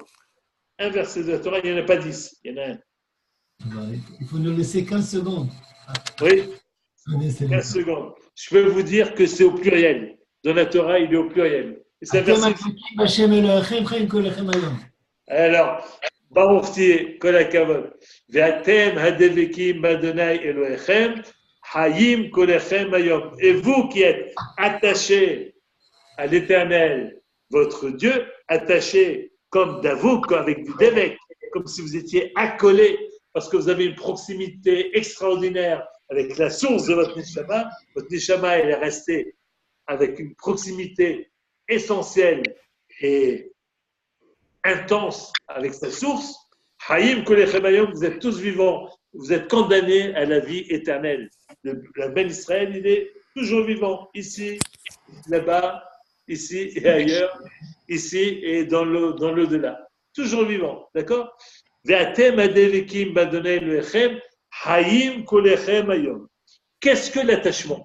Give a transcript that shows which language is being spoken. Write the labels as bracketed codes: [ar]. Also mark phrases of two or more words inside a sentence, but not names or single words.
[fr] Un verset de la Torah, il n'y en a pas 10, il y en a un. Il faut nous laisser 15 secondes. Oui, 15 secondes. Je peux vous dire que c'est au pluriel. Dans la Torah, il est au pluriel. Et c'est un verset... Alors, [he] ברוך תהיה, כל הכבוד. ואתם הדבקים בה׳ אלהיכם, חיים כלכם היום. [fr] Et vous qui êtes attachés à l'Éternel, votre Dieu, attachés comme Davou, avec du Devek, comme si vous étiez accolés, parce que vous avez une proximité extraordinaire avec la source de votre Neshama. Votre Neshama, elle est restée avec une proximité essentielle et intense avec sa source. [he] חיים כלכם היום, [fr] vous êtes tous vivants, vous êtes condamnés à la vie éternelle. Le Ben Israël, il est toujours vivant, ici, là-bas, ici et ailleurs, ici et dans l'au-delà. Toujours vivant, d'accord? Qu'est-ce que l'attachement?